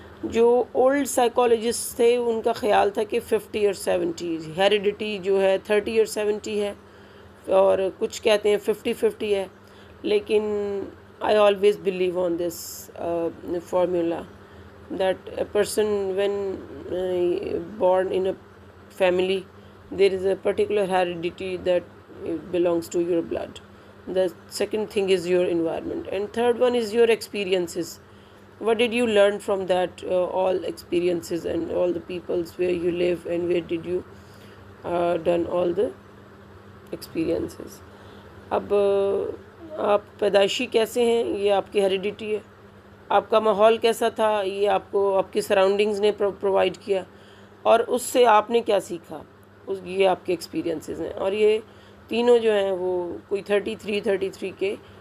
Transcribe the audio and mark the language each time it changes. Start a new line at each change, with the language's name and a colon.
Urdu: جو old psychologist تھے ان کا خیال تھا کہ 50 اور 70، ہیریڈیٹی جو ہے 30 اور 70 ہے، اور کچھ کہتے ہیں 50-50 ہے، لیکن
English: I always believe on this formula that a person when born in a family there is a particular heredity that belongs to your blood. The second thing is your environment, and third one is your experiences. What did you learn from that all experiences and all the peoples where you live, and where did you done all the experiences.
Urdu: اب آپ پیدائشی کیسے ہیں یہ آپ کی heredity ہے، آپ کا ماحول کیسا تھا یہ آپ کو آپ کی سراؤنڈنگز نے پرووائڈ کیا، اور اس سے آپ نے کیا سیکھا، یہ آپ کے ایکسپیرینسز ہیں، اور یہ تینوں جو ہیں وہ کوئی 33 کے